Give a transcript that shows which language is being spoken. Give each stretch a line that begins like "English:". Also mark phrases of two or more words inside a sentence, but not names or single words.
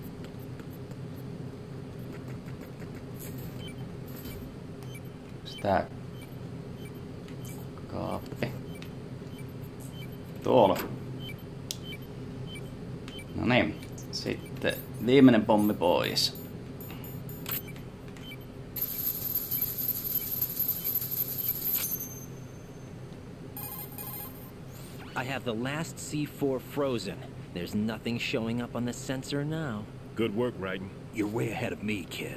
Finnish: Tää kaappi. Tuolla. No niin. Sitten viimeinen pommi pois.
English: I have the last C4 frozen. There's nothing showing up on the sensor now. Good work, Raiden. You're way ahead of me, kid.